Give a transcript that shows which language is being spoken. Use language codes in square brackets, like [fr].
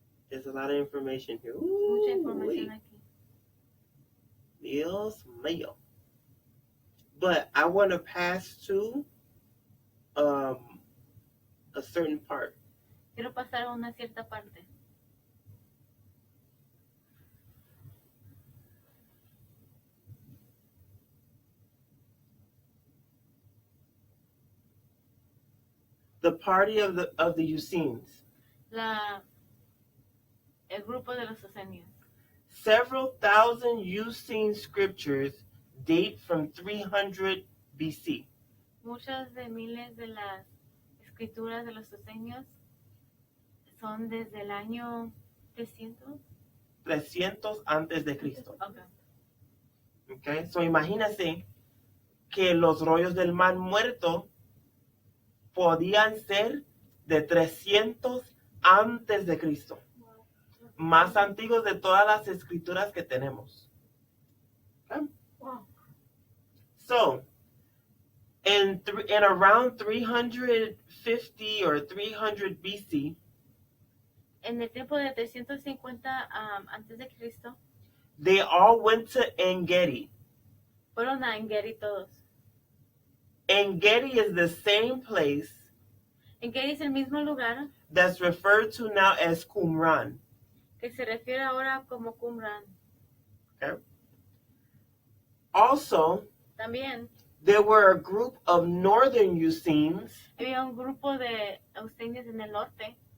[en] There's a lot of information here. [es] mucha Ooh, información aquí. Dios mío. [en] But I want to pass to a certain part. [es] Quiero pasar a una cierta parte. [en] The party of the Essenes. [es] El grupo de los Esenios. [en] Several thousand Essene scriptures date from 300 BC. [es] Muchas de miles de las escrituras de los Esenios son desde el año 300. 300 antes de Cristo. Okay. Okay? So imagínense que los rollos del Mar Muerto podían ser de 300 antes de Cristo. Más antiguos de todas las escrituras que tenemos. Okay? Wow. [en] So, in around 350 or 300 BC, [es] En el tiempo de 350 antes de Cristo, [en] they all went to Engedi. [es] fueron a Engedi todos. [en] Engedi is the same place [es] Engedi es el mismo lugar [en] that's referred to now as Qumran. [es] que se refiere ahora como Qumran. [en] Okay? Also, [es] También [en] there were a group of northern Essenes [es] había un grupo de eusenios en el norte